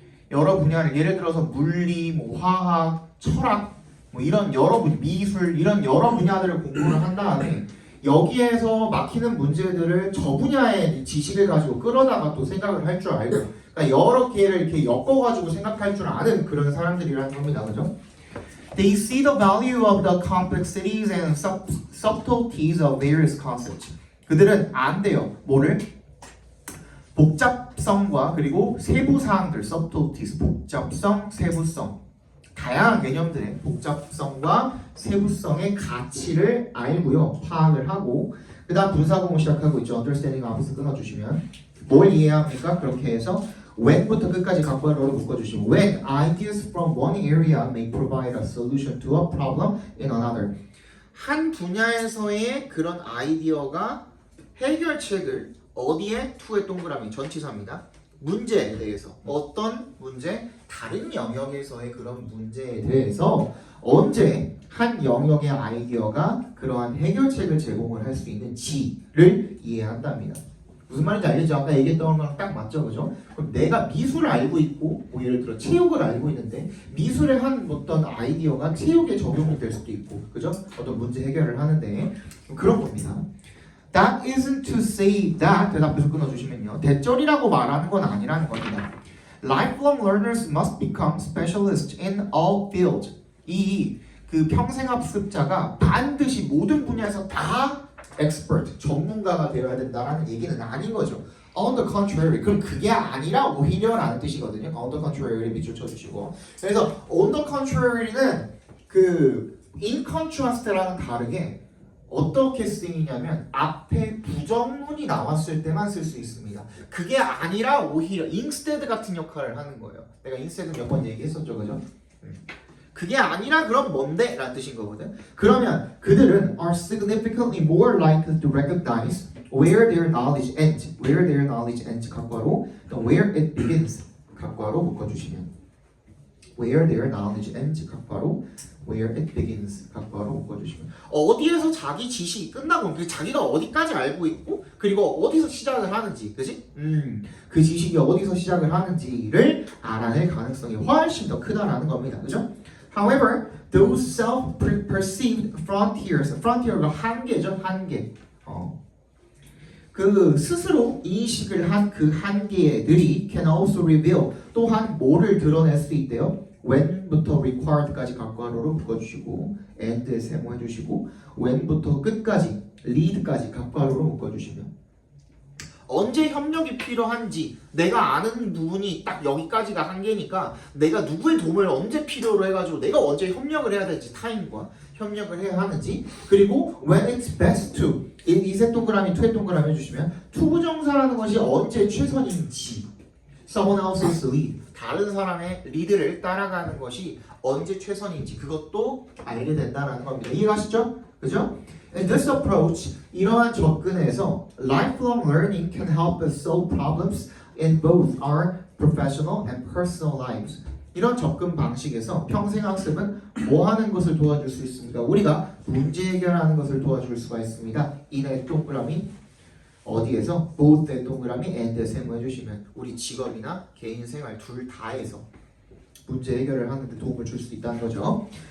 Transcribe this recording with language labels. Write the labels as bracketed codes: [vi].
[ko] 여러 분야를 예를 들어서 물리, 뭐 화학, 철학 뭐 이런 여러 미술 이런 여러 분야들을 공부를 한 다음에 여기에서 막히는 문제들을 저 분야의 지식을 가지고 끌어다가 또 생각을 할 줄 알고 그러니까 여러 개를 이렇게 엮어가지고 생각할 줄 아는 그런 사람들이라는 겁니다. 그죠? [en] They see the value of the complexities and subtleties of various concepts. [ko] 그들은 안돼요. 뭐를? 복잡성과 그리고 세부사항들, subtleties, 복잡성, 세부성 다양한 개념들의 복잡성과 세부성의 가치를 알고요. 파악을 하고 그 다음 분사구문 시작하고 있죠. understanding 앞에서 끊어주시면 뭘 이해합니까? 그렇게 해서 when부터 끝까지 각괄호로 묶어주시면 [en] when ideas from one area may provide a solution to a problem in another [ko] 한 분야에서의 그런 아이디어가 해결책을 어디에? 투의 동그라미 전치사입니다. 문제에 대해서 어떤 문제? 다른 영역에서의 그런 문제에 대해서 언제 한 영역의 아이디어가 그러한 해결책을 제공을 할 수 있는지를 이해한답니다. 무슨 말인지 알겠죠? 아까 얘기했던 거랑 딱 맞죠, 그죠? 그럼 내가 미술을 알고 있고, 뭐 예를 들어 체육을 알고 있는데 미술의 한 어떤 아이디어가 체육에 적용이 될 수도 있고, 그죠? 어떤 문제 해결을 하는데 그런 겁니다. [en] That isn't to say that [ko] 대답해서 끊어주시면요. 대절이라고 말하는 건 아니라는 겁니다. [en] Lifelong learners must become specialists in all fields. [ko] 그 평생학습자가 반드시 모든 분야에서 다 expert, 전문가가 되어야 된다라는 얘기는 아닌 거죠. [en] On the contrary, [ko] 그럼 그게 아니라 오히려라는 뜻이거든요. On the contrary를 밑줄 쳐주시고. 그래서 on the contrary는 그 in contrast랑은 다르게 어떻게 쓰이냐면 앞에 부정문이 나왔을 때만 쓸 수 있습니다. 그게 아니라 오히려 instead 같은 역할을 하는 거예요. 내가 instead 몇 번 얘기했었죠, 그죠? 그게 아니라 그럼 뭔데? 라는 뜻인 거거든. 그러면 그들은 [en] are significantly more likely to recognize where their knowledge ends, where their knowledge ends [ko] 각과로 [en] where it begins [ko] 각과로 묶어주시면 where their knowledge ends 각과로 where it begins 각과로 묶어주시면 어디에서 자기 지식이 끝나고 그 자기가 어디까지 알고 있고 그리고 어디서 시작을 하는지 그지? 그 지식이 어디서 시작을 하는지를 알아낼 가능성이 훨씬 더 크다라는 겁니다. 그죠? [en] However, those self-perceived frontiers, frontier가 [ko] 한계죠, 한계. 그 스스로 인식을 한 그 한계들이 [en] can also reveal [ko] 또한 뭐를 드러낼 수 있대요. when부터 required까지 각괄호로 묶어주시고 and에 세모해주시고 when부터 끝까지 lead까지 각괄호로 묶어주시면 언제 협력이 필요한지 내가 아는 부분이 딱 여기까지가 한계니까 내가 누구의 도움을 언제 필요로 해가지고 내가 언제 협력을 해야 될지 타인과 협력을 해야 하는지 그리고 [en] when it's best to [ko] 이색 동그라미 투의 동그라미 해주시면 투부정사라는 것이 언제 최선인지 [en] someone else's lead [ko] 다른 사람의 리드를 따라가는 것이 언제 최선인지 그것도 알게 된다는 겁니다. 이해가시죠? 그죠? [en] In this approach, [ko] 이러한 접근에서 [en] lifelong learning can help us solve problems in both our professional and personal lives. [ko] 이런 접근 방식에서 평생학습은 뭐 하는 것을 도와줄 수 있습니까? 우리가 문제 해결하는 것을 도와줄 수가 있습니다. in의 동그라미 어디에서? both의 동그라미 and 세모해 주시면 우리 직업이나 개인 생활 둘 다에서 문제 해결을 하는 데 도움을 줄 수 있다는 거죠.